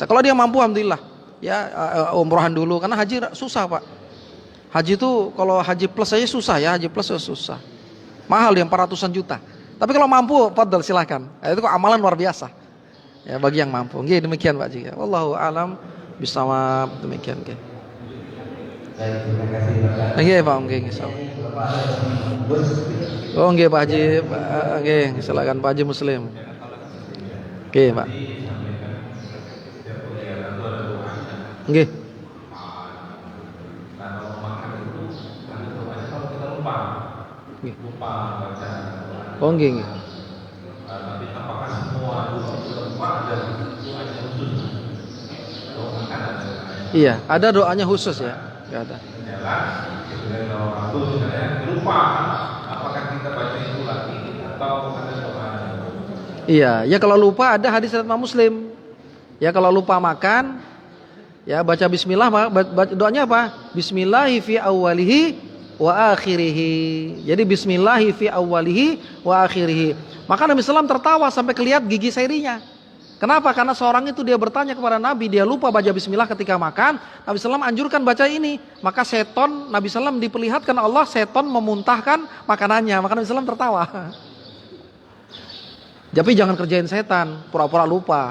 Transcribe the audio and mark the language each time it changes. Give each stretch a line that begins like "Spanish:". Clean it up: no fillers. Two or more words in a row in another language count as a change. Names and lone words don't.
Indonesian: Kalau dia mampu alhamdulillah. Ya umrohan dulu karena haji susah, Pak. Haji itu kalau haji plus aja susah ya, haji plus susah. Mahal yang 400-an juta. Tapi kalau mampu, fadhal silahkan. Itu kok amalan luar biasa. Ya bagi yang mampu. Nggih, demikian Pak Jika.
Arabic: والله أعلم بالصواب,
Indonesian: demikian nggih. Nggih, Pak, nggih insyaallah. Oh, nggih Pak Haji, nggih, silakan Pak Haji Muslim. Nggih, Pak. Nggih. Oh, nggih. Iya, ada doanya khusus ya? Enggak ada. Iya, ya kalau lupa ada hadis riwayat Muslim. Ya kalau lupa makan, ya baca bismillah, doanya apa?
Arabic: بسم الله في أوله وآخره. Jadi بسم الله في أوله وآخره.
Indonesian: Maka Nabi SAW tertawa sampai kelihatan gigi serinya. Kenapa? Karena seorang itu dia bertanya kepada Nabi, dia lupa baca bismillah ketika makan. Nabi SAW anjurkan baca ini. Maka seton, Nabi SAW diperlihatkan Allah, seton memuntahkan makanannya. Maka Nabi SAW tertawa. Tapi jangan kerjain setan, pura-pura lupa.